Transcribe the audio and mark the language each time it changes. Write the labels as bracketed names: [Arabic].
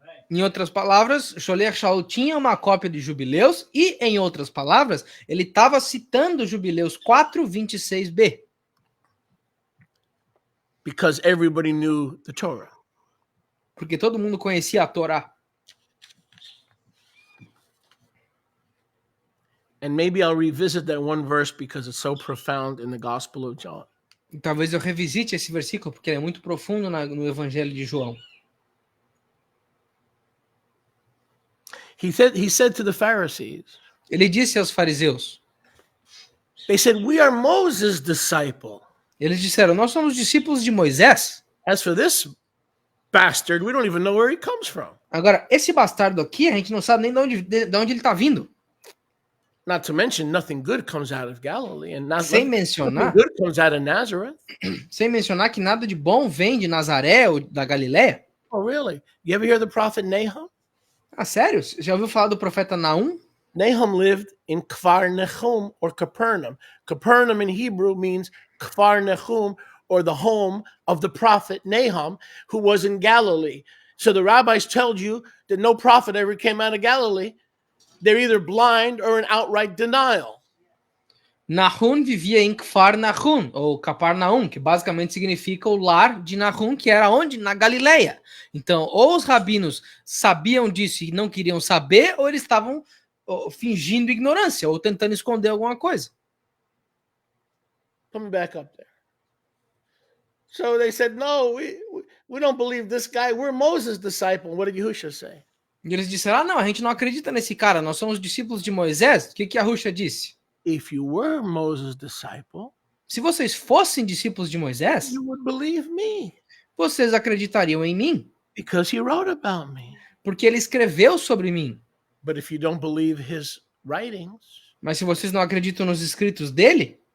[Portuguese] Em outras palavras, Sholiach Shaul tinha uma cópia de Jubileus e, em outras palavras, ele estava citando Jubileus 4:26b. [English] Because everybody knew the Torah. [Portuguese] Porque todo mundo conhecia a Torá. [English] And maybe I'll revisit that one verse because it's so profound in the Gospel of John. [Portuguese] E talvez eu revisite esse versículo porque ele é muito profundo no Evangelho de João. [English] He said to the Pharisees, [Portuguese] Ele disse aos fariseus, [English] they said, "We are Moses' disciple. [Portuguese] eles disseram, nós somos discípulos de Moisés. [English] As for this bastard, we don't even know where he comes from." [Portuguese] Agora, esse bastardo aqui, a gente não sabe nem de onde ele está vindo. [English] Not to mention, nothing good comes out of Galilee, and [Portuguese] Sem [English] nothing [Portuguese] mencionar, [English] good comes out of Nazareth. [Portuguese] sem mencionar que nada de bom vem de Nazaré ou da Galileia. [English] Oh, really? You ever hear the prophet Nahum? [Portuguese] Ah, sério? Você já ouviu falar do profeta Naum? [English] Nahum lived in Kfar Nahum or Capernaum. Capernaum in Hebrew means Kfar Nahum, or the home of the prophet Nahum, who was in Galilee. So the rabbis told you that no prophet ever came out of Galilee. They're either blind or in outright denial. [Portuguese] Nahum vivia em Kfar Nahum, ou Capernaum, que basicamente significa o lar de Nahum, que era onde? Na Galileia. Então, ou os rabinos sabiam disso e não queriam saber, ou eles estavam fingindo ignorância, ou tentando esconder alguma coisa. [English] Coming back up there. So they said, no, we don't believe this guy. We're Moses' disciple. What did Yehusha say? [Portuguese] E eles disseram, não, a gente não acredita nesse cara, nós somos discípulos de Moisés. O que Yahusha disse? [English] If you were Moses' disciple, [Portuguese] se vocês fossem discípulos de Moisés, [English] you would believe me. [Portuguese] Vocês acreditariam em mim. [English] Because he wrote about me. [Portuguese] Porque ele escreveu sobre mim. [English] But if you don't believe his writings, [Portuguese] mas se vocês não acreditam nos escritos dele,